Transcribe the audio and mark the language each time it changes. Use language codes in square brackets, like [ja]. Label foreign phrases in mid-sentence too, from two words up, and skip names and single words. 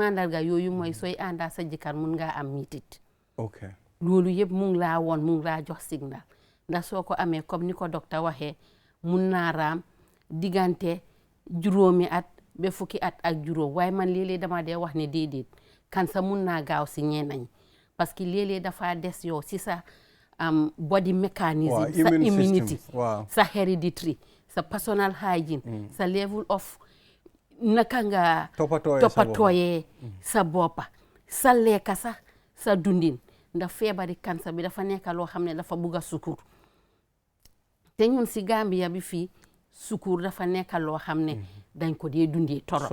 [wo] mandarga yooyu mooy sooy àndaa sa jëkkër mun ngaa am mitit loolu yëpp mu ngi laa woon mu ngi laa jox signal ndax soo ko amee comme ni ko docteur waxee mun naa raam diggante juróomi at ba fukki at ak juróom waaye man léeg-léeg dama dee wax ne déedéet cancer mun naa gaaw si ñenn ñi [fr] parce que [wo] léeg-léeg dafa des yow si sa [en] body mechanism [wo] sa immunity sa hereditary sa [en] personal hygiene [wo] sa [en] level of [wo] naka nga toppatooyee sa boppa sa lekka sax sa dundin ndax feebari cancer bi dafa nekk loo xam ne dafa bugg a sukur te ñun si Gambia bi fii sukur dafa nekk loo xam ne dañ ko dee dundee torop